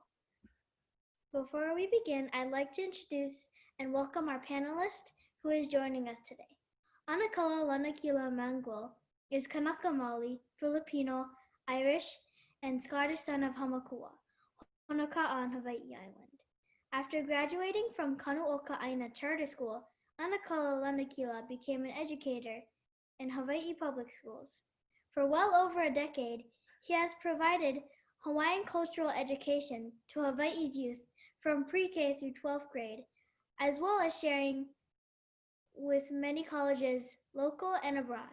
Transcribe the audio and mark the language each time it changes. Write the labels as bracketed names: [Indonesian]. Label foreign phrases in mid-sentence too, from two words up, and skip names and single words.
[English] Before we begin, I'd like to introduce and welcome our panelist who is joining us today. ʻAnakalā Lanakila Mangauil is Kanaka Maoli, Filipino, Irish, and Scottish son of Hamakua, Honoka'a on Hawaii Island. After graduating from Kanu'oka Aina Charter School, ʻAnakalā Lanakila became an educator in Hawaii public schools. For well over a decade, he has provided Hawaiian cultural education to Hawaii's youth from pre-K through 12th grade, as well as sharing with many colleges, local and abroad.